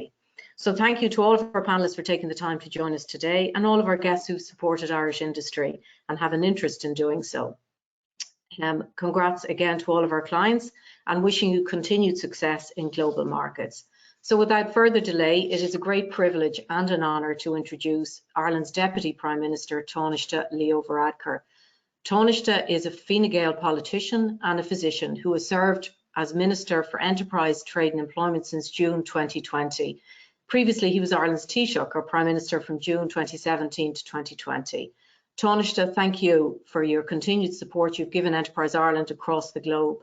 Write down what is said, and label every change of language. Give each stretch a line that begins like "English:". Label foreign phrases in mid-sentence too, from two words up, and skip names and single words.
English: So thank you to all of our panelists for taking the time to join us today, and all of our guests who've supported Irish industry and have an interest in doing so. Congrats again to all of our clients, and wishing you continued success in global markets. So without further delay, it is a great privilege and an honour to introduce Ireland's Deputy Prime Minister, An Tánaiste Leo Varadkar. Tánaiste is a Fine Gael politician and a physician who has served as Minister for Enterprise, Trade and Employment since June 2020. Previously, he was Ireland's Taoiseach, or Prime Minister, from June 2017 to 2020. Tánaiste, thank you for your continued support you've given Enterprise Ireland across the globe.